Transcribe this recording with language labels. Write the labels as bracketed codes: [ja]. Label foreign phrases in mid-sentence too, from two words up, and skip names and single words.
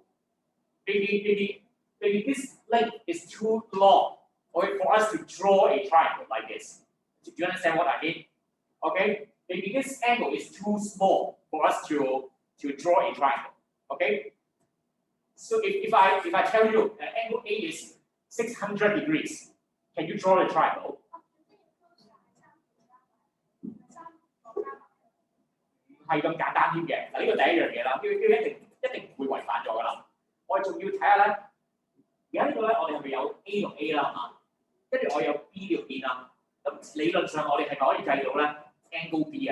[en] Maybe this length is too long for us to draw a triangle like this. Do you understand what I mean? Okay, maybe this angle is too small for us to draw a triangle. Okay, so if I tell you that angle A is 600 degrees, can you draw a triangle? [yue] 係咁簡單添嘅，嗱呢個第一樣嘢啦，一定會違反咗㗎啦。我哋仲要睇下咧，而家呢個咧，我哋係咪有 A 同 A 啦，係嘛？跟住我有 B 呢條邊啦，咁理論上我哋係咪可以計到咧 [en] angle B [yue] 啊？